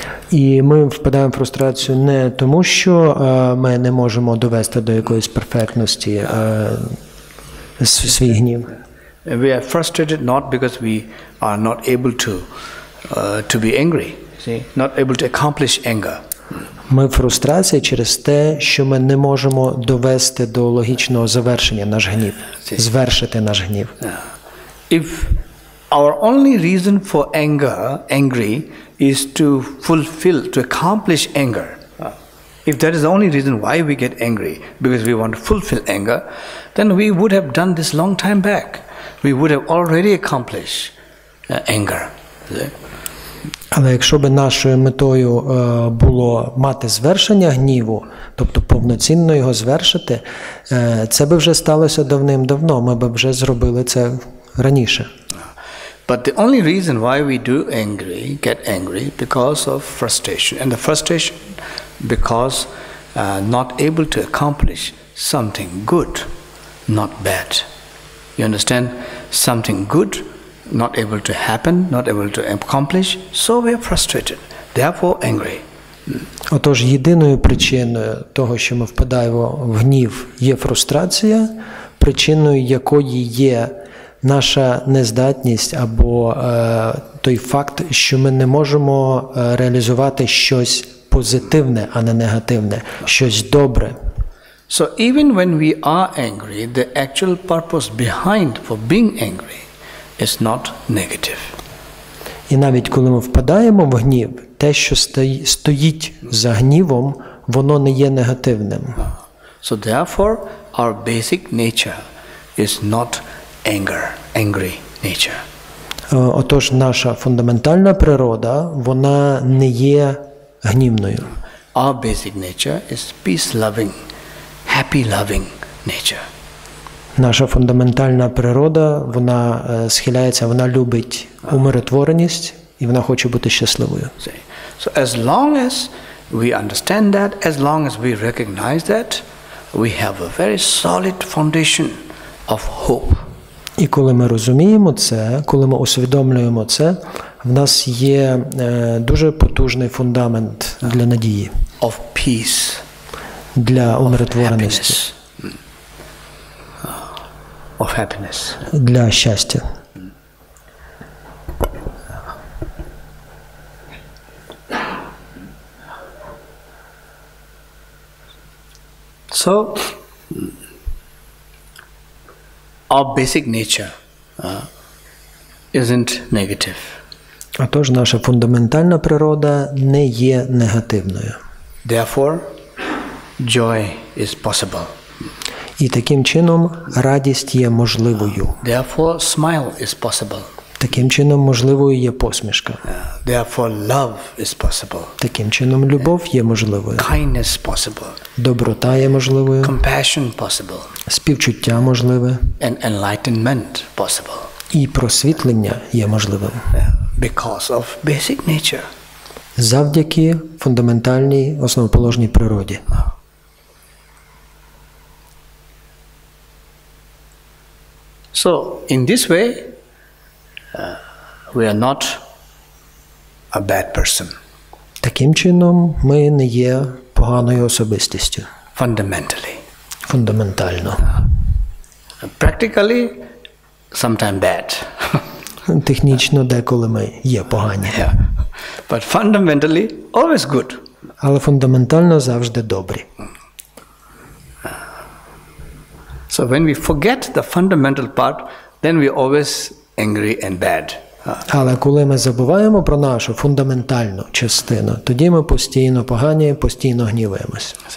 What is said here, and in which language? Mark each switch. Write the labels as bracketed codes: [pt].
[uk] І ми впадаємо в фрустрацію не тому, що ми не можемо довести до якоїсь перфектності свій гнів. [en] We are frustrated not because we are not able to be angry, see, not able to accomplish anger. [uk] Ми в фрустрації через те, що ми не можемо довести до логічного завершення наш гнів, звершити наш гнів. [en] If our only reason for angry is to fulfill, to accomplish anger. If that is the only reason why we get angry, because we want to fulfill anger, then we would have done this long time back. We would have already accomplished anger. [uk] Але якщо б нашою метою було мати звершення гніву, тобто повноцінно його звершити, це би вже сталося давним-давно, ми б вже зробили це раніше. [en] But the only reason why we do get angry, because of frustration. And the frustration because not able to accomplish something good, not bad. You understand? Something good, not able to happen, not able to accomplish, so we are frustrated, therefore angry. [uk] Отож, єдиною причиною того, що ми впадаємо в гнів, є фрустрація, причиною якої є наша нездатність або той факт, що ми не можемо реалізувати щось позитивне, а не негативне, щось добре. [en] So even when we are angry, the actual purpose behind for being angry is not negative. [uk] І навіть коли ми впадаємо в гнів, те, що стоїть за гнівом, воно не є негативним. [en] So therefore, our basic nature is not angry nature. [uk] Отож, наша фундаментальна природа, вона не є гнівною. [en] Our basic nature is peace-loving, happy-loving nature. [uk] Наша фундаментальна природа, вона схиляється, вона любить умиротвореність, і вона хоче бути щасливою. [en] So as long as we understand that, as long as we recognize that, we have a very solid foundation of hope. [uk] І коли ми розуміємо це, коли ми усвідомлюємо це, в нас є дуже потужний фундамент для надії, [en] of peace, [uk] для умиротвореності, [en] of happiness. [uk] Для щастя. [en] So, our basic nature isn't negative. [uk] Отож, наша фундаментальна природа не є негативною. [en] Therefore, joy is possible. [uk] І таким чином радість є можливою. [en] Therefore, smile is possible. [uk] Таким чином можливою є посмішка. [en] Therefore, love is possible. [uk] Таким чином любов є можливою. [en] Kindness possible. [uk] Доброта є можливою. [en] Compassion possible. [uk] Співчуття можливе. [en] And enlightenment possible. [uk] І просвітлення є можливим. [en] Because of basic nature. [uk] Завдяки фундаментальній основоположній природі. [en] So, in this way, we are not a bad person. [uk] Таким чином, ми не є поганою особистістю. [en] Fundamentally. [uk] Фундаментально. [en] Practically, sometimes bad. [uk] Технічно деколи ми є погані. [en] Yeah. But fundamentally, always good. [uk] Але фундаментально завжди добрі. [en] So when we forget the fundamental part, then we are always angry and bad. [uk] Але коли ми забуваємо про нашу фундаментальну частину, тоді ми постійно погані, постійно гніваємось.